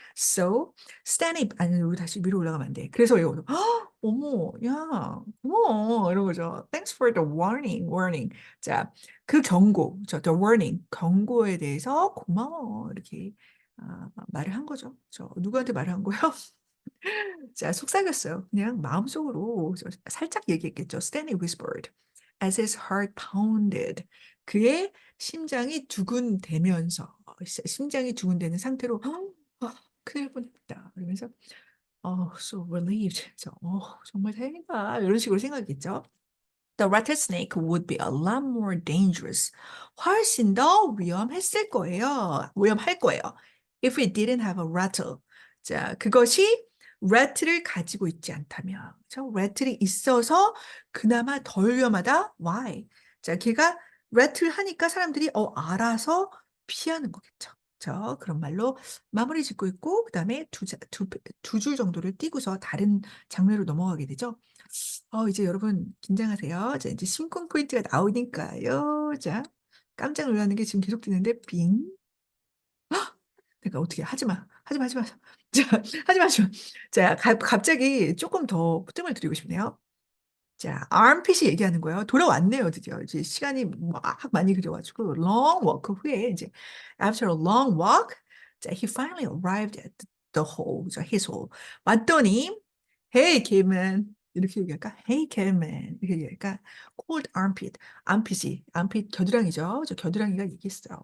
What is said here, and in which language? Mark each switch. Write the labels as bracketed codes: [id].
[ko] So 스탠이 아니 우리 다시 위로 올라가면 안 돼. 그래서 이거 어머 야 고마워 이런 거죠. [en] Thanks for the warning. [ko] 자, 그 경고, [en] the warning [ko] 경고에 대해서 고마워 이렇게 말을 한 거죠. 저 누구한테 말을 한 거예요? 자, 속삭였어요. 그냥 마음속으로 살짝 얘기했겠죠. [en] Stanley whispered as his heart pounded. [ko] 그의 심장이 두근대면서 심장이 두근대는 상태로 큰일 뻔했다. 그러면서 [en] so relieved. [ko] 그래서, 정말 다행이다. 이런 식으로 생각했죠. [en] The rattlesnake would be a lot more dangerous. [ko] 훨씬 더 위험했을 거예요. 위험할 거예요. [en] If it didn't have a rattle. [ko] 자, 그것이 rattle을 가지고 있지 않다면. 그렇죠? rattle이 있어서 그나마 덜 위험하다. [en] Why? [ko] 자, 걔가 rattle 하니까 사람들이 알아서 피하는 거겠죠. 그런 말로 마무리 짓고 있고 그다음에 두 줄 정도를 띄고서 다른 장르로 넘어가게 되죠. 이제 여러분 긴장하세요. 자, 이제 심쿵 포인트가 나오니까요. 자, 깜짝 놀라는 게 지금 계속 되는데 빙. 내가 어떻게 하지 마. 하지 마, 하지 마. 자, 하지 마, 하지 마. 자, 갑자기 조금 더 뜸을 들이고 싶네요. 자, armpit이 얘기하는 거예요. 돌아왔네요, 드디어. 이제 시간이 막 많이 그려가지고 [en] long walk [ko] 후에 이제 [en] after a long walk, 자, he finally arrived at the hole, 자, his hole. [ko] 왔더니 [en] Hey, caveman. [ko] 이렇게 얘기할까? [en] Hey, caveman. [ko] 이렇게 얘기할까? [en] Cold armpit. [ko] armpit 겨드랑이죠. 저 겨드랑이가 얘기했어요.